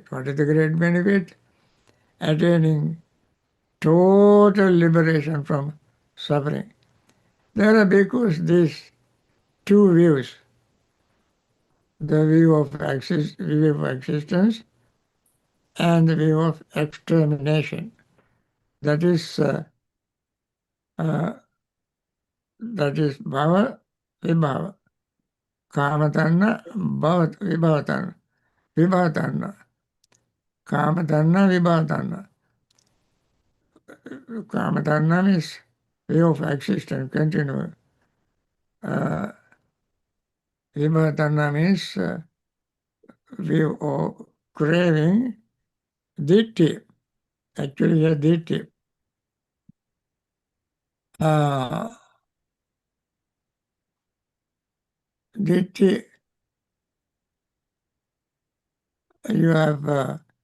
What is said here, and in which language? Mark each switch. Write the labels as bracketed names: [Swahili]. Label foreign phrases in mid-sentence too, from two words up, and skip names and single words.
[English] What is the great benefit? Attaining total liberation from suffering. There are because these two views, the view of existence and the view of extermination. That is [Pali] bhava, vibhava. Kamatanna, vibhavatanna. Vibhavatanna. Kamatanna, vibhavatanna. [English] Kamatanna means view of existence, continual. Vibhavatanna means view of craving, ditti. Actually, a ditti. Ditti, you have